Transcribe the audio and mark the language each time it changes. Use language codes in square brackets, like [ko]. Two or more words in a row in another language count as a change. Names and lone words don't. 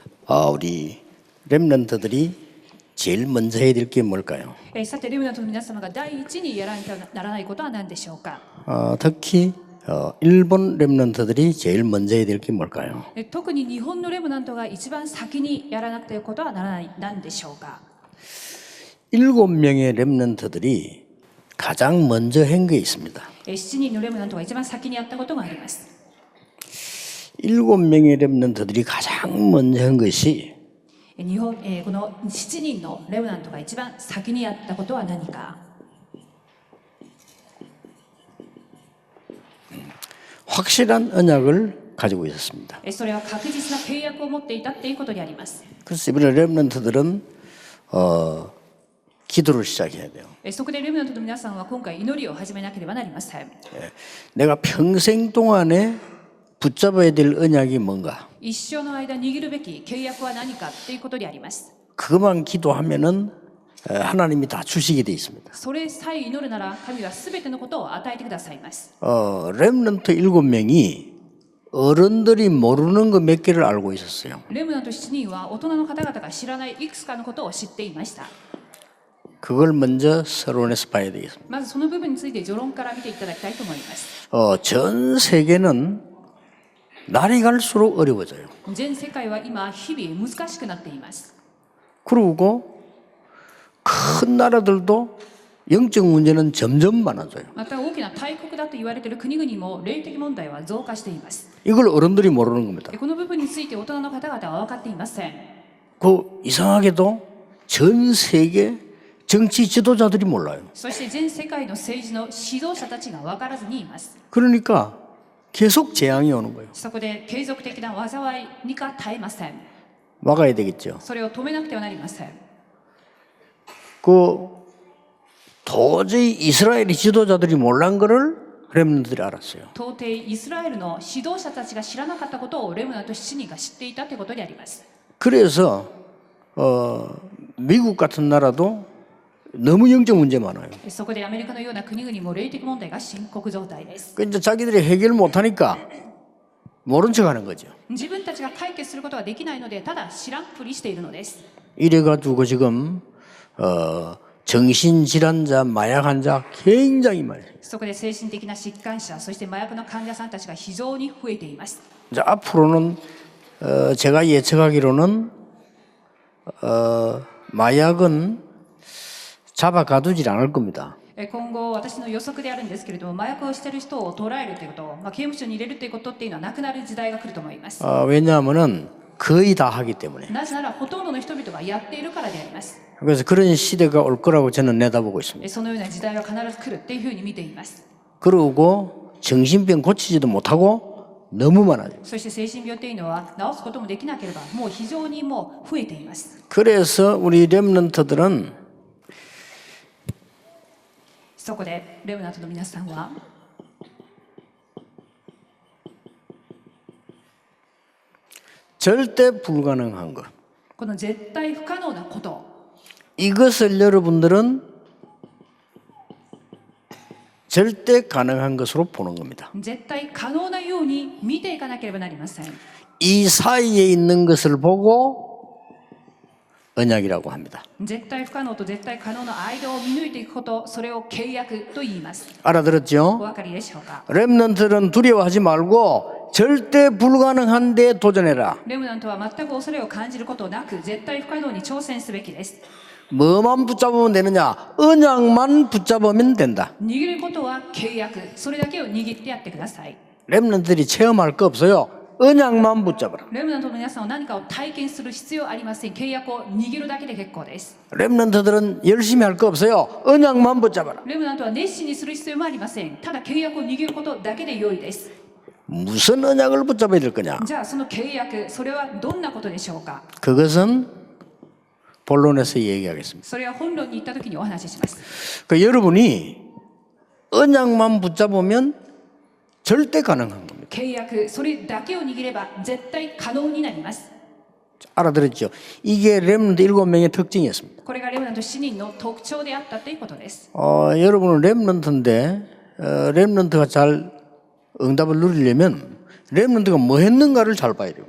[ko] 우리 렘넌트들이 제일 먼저 해야 될 게 뭘까요? [ja] さてレムナントの皆様が第一にやらなきゃならないことは何でしょうか。 [ko] 특히 일본 렘넌트들이 제일 먼저 해야 될 게 뭘까요? [ja] 特に日本のレムナントが一番先にやらなくてはことはならない何でしょうか。 [ko] 7명의 렘넌트들이 가장 먼저 한 게 있습니다. [ja] 7 人のレムナントが一番先にやったことがあります。 [ko] 7명의 렘넌트들이 가장 먼저 한 것이 [ja] この7人のレムナントが一番先にやったことは何か。 [ko] 확실한 언약을 가지고 있었습니다. [ja] それは確実な契約を持っていたっていうことであります。 [ko] 그래서 이번에 렘넌트들은 기도를 시작해야 돼요. [ja] そこでレムナントの皆さんは今回祈りを始めなければなりません。 [ko] 내가 평생 동안에 붙잡아야 될 언약이 뭔가? [ja] 一生の間握るべき契約は何かっていうことであります。 [ko] 그것만 기도하면은 하나님이 다 주시게 돼 있습니다. [ja] それさえ祈るなら神は全てのことを与えてくださいます。 [ko] 렘넌트 7명이 어른들이 모르는 거 몇 개를 알고 있었어요. [ja] レムナント7人は大人の方々が知らないいくつかのことを知っていました。 [ko] 그걸 먼저 서론에서 봐야 되겠습니다. [ja] まずその部分について序論から見ていただきたいと思います。 [ko] 전 세계는 날이 갈수록 어려워져요. [ja] 全世界は今日々難しくなっています。 [ko] 그리고 큰 나라들도 영적 문제는 점점 많아져요. [ja] また大きな大国だと言われている国々も霊的問題は増加しています。 [ko] 이걸 어른들이 모르는 겁니다. [ja] この部分について大人の方々は分かっていません。 [ko] 이상하게도 전 세계 정치 지도자들이 몰라요. [ja] そして全世界の政治の指導者たちが分からずにいます。 [ko] 그러니까 계속 재앙이 오는 거예요. [ja] そこで継続的な災いにか絶えません。 [ko] 막아야 되겠죠. [ja] それを止めなくてはなりません。 [ko] 도저히 이스라엘의 지도자들이 몰란 거를 렘넌트들이 알았어요. [ja] 到底イスラエルの指導者たちが知らなかったことをレムナント7人が知っていたということであります。 [ko] 그래서 미국 같은 나라도 너무 영적 문제 많아요. [ja] そこでアメリカのような国々も霊的問題が深刻状態です。 [ko] 이제 자기들이 해결 못하니까 모른 척하는 거죠. [ja] 自分たちが解決することができないのでただ知らんふりしているのです。 [ko] 이래가지고 지금 정신질환자, 마약 환자 굉장히 많아요. [ja] そこで精神的な疾患者、そして麻薬の患者さんたちが非常に増えています。 [ko] 이제 앞으로는 제가 예측하기로는 마약은 잡아가두질 않을 겁니다. [ja] 今後私の予測であるんですけれども、麻薬をしている人を捕らえるということ、刑務所に入れるということっていうのはなくなる時代が来ると思います。 [ko] 왜냐하면은 거의 다 하기 때문에. [ja] なぜならほとんどの人々がやっているからであります。 [ko] 그래서 그런 시대가 올 거라고 저는 내다보고 있습니다. [ja] そのような時代は必ず来るっていうふうに見ています。 [ko] 그리고 정신병 고치지도 못하고 너무 많아요. [ja] そして精神病というのは治すこともできなければもう非常にもう増えています。 [ko] 그래서 우리 렘넌트들은 [ja] そこでレムナントの皆さんは [ko] 절대 불가능한 것. [ja] この絶対不可能なこと、 [ko] 이것을 여러분들은 절대 가능한 것으로 보는 겁니다. [ja] 絶対可能なように見ていかなければなりません。 [ko] 이 사이에 있는 것을 보고 언약이라고 합니다. [ja] 絶対不可能と絶対可能の間を見抜いていくこと、それを契約と言います。 [ko] 알아들었죠? [ja] お分かりでしょうか。 [ko] 렘넌트들은 두려워하지 말고 절대 불가능한 데 도전해라. [ja] レムナントは全く恐れを感じることなく絶対不可能に挑戦すべきです。 [ko] 뭐만 붙잡으면 되느냐? 언약만 붙잡으면 된다. [ja] 握ることは契約、それだけを握ってやってください。 [ko] 렘넌트들이 체험할 거 없어요. 언약만 붙잡아라. [ja] レムナントの皆さんは何かを体験する必要ありません。契約を握るだけで結構です。 [ko] 렘넌트들은 열심히 할 거 없어요. 언약만 붙잡아라. [ja] レムナントは熱心にする必要もありません。ただ契約を握ることだけで良いです。 [ko] 무슨 언약을 붙잡아야 될 거냐? [ja] じゃあその契約、それはどんなことでしょうか。 [ko] 그것은 본론에서 얘기하겠습니다. [ja] それは本論に行った時にお話しします。 [ko] 여러분이 언약만 붙잡으면 절대 가능한 겁니다. [ja] 契約、それだけを握れば絶対可能になります。 [ko] 알아들었죠? 이게 렘넌트 7명의 특징이었습니다. [ja] これがレムナント7人の特徴であったということです。 [ko] 여러분은 렘넌트인데 렘넌트가 잘 응답을 누리려면 렘넌트가 뭐 했는가를 잘 봐야 돼요.